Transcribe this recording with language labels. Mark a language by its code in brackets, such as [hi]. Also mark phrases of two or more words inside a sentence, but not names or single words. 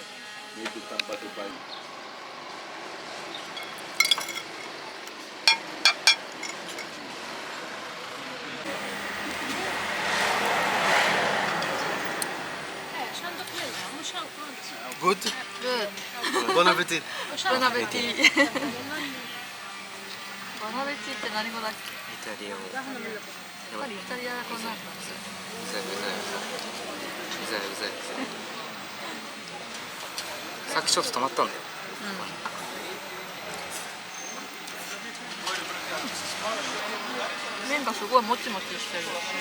[en] Good? Good. [fr] Bon appetit. Bon appetit. Bon appetit [ja] って何語だっけ？イタリア語。やっぱりイタリア語なんだ。うざい。さっきちょっと止まったんだよ。麺がすごいもちもちしてる。